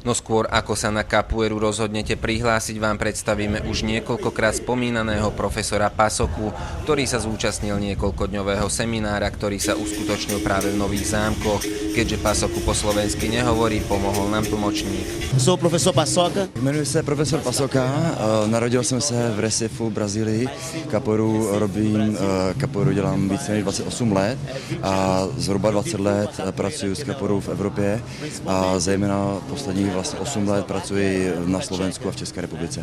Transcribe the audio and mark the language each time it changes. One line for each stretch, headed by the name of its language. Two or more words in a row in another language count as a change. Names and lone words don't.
Slovak: No skôr ako sa na capoeiru rozhodnete prihlásiť, vám predstavíme už niekoľkokrát spomínaného profesora Pasoku, ktorý sa zúčastnil niekoľkodňového seminára, ktorý sa uskutočnil práve v Nových Zámkoch. Keďže Pasoku po slovensky nehovorí, pomohol nám tlmočník.
Portuguese: Sou professor Paçoca.
Czech: Jmenuji se profesor Pasoka, narodil jsem se v Recifu, Brazílii. Capoeiru dělám více než 28 let a zhruba 20 let pracuji s capoeirou v Evropě a zejména posledních vlastně 8 let pracuji na Slovensku a v České republice.